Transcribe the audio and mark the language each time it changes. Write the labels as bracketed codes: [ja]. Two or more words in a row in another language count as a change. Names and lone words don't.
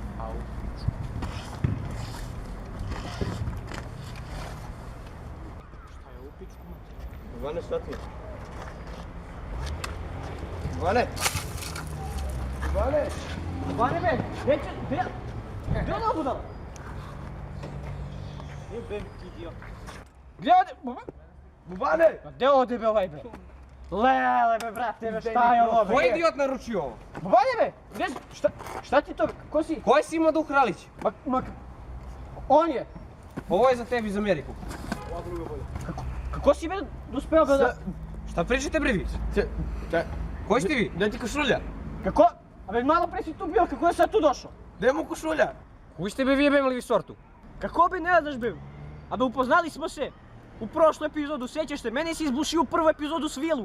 [sr] Ivane, šta ti? Ivane! Ivane! Ivane be, neće, gdje je ona budala? Jebem ti idiot. Gdje ode? Bubane! Ma gdje ode be ovaj be? Lele be brate be, šta je ovo be? Ko je idiot naručio ovo? Bubane be, gdje, šta ti to, ko si? Ko je Simo Duh Ralić? On je. Ovo je za tebi iz Ameriku. Kako si be dospeo be da... Šta pričate bre vi? Koji ste vi? Gdje ti košulja? Kako? A be malo pre si tu bio, kako je sad tu došao? Gdje mu košulja? Koji ste be vi jebemali vi sortu? Kako bi ne znaš be? A be upoznali smo se u prošlu epizodu, sjećaš se? Mene si izbušio u prvu epizodu s Vilu.